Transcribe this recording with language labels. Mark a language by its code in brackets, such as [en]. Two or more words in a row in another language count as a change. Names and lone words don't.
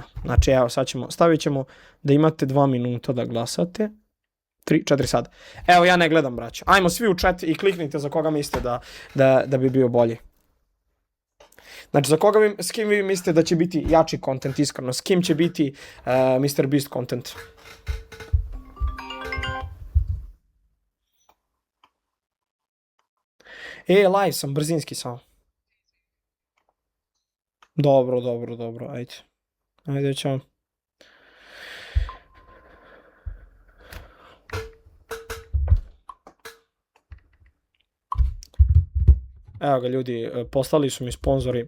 [hr] Znači, evo, stavit ćemo da imate 2 minuta da glasate. 3, 4 sad. Evo, ja ne gledam, braćo. Ajmo svi u chat i kliknite za koga mislite da bi bio bolji. Znači, s kim vi mislite da će biti jači content, iskreno? S kim će biti Mr. Beast content? Live sam, brzinski samo. Dobro, ajde. Ajde, ćemo. Evo ga ljudi, poslali su mi sponzori.